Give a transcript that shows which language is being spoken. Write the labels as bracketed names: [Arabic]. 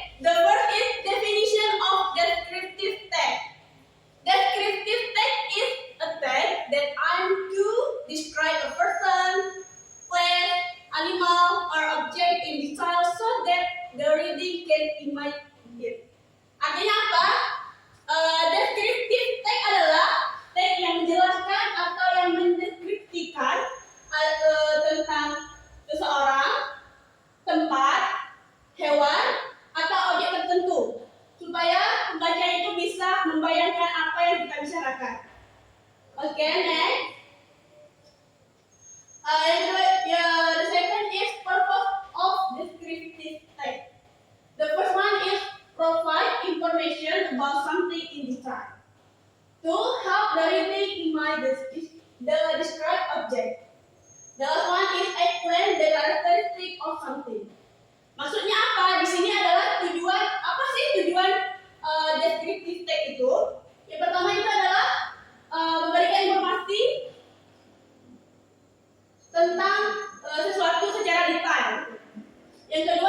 [English] The first is definition of descriptive text. Descriptive text is a text that aims to describe a person, place, animal, or object in detail so that the reading can imagine it. [Indonesian] Artinya apa? Descriptive text adalah teks yang menjelaskan atau yang mendeskripsikan tentang seseorang, tempat, hewan, atau objek tertentu supaya pembaca itu bisa membayangkan apa yang kita bicarakan. [English] Okay, next. The second is purpose of descriptive text. The first one is provide information about something in detail to help the reading imagine the described object. The last one is explain the characteristic of something. [Indonesian] Maksudnya apa? Di sini adalah tujuan, apa sih tujuan descriptive text itu? Yang pertama itu adalah memberikan informasi tentang sesuatu secara detail. Yang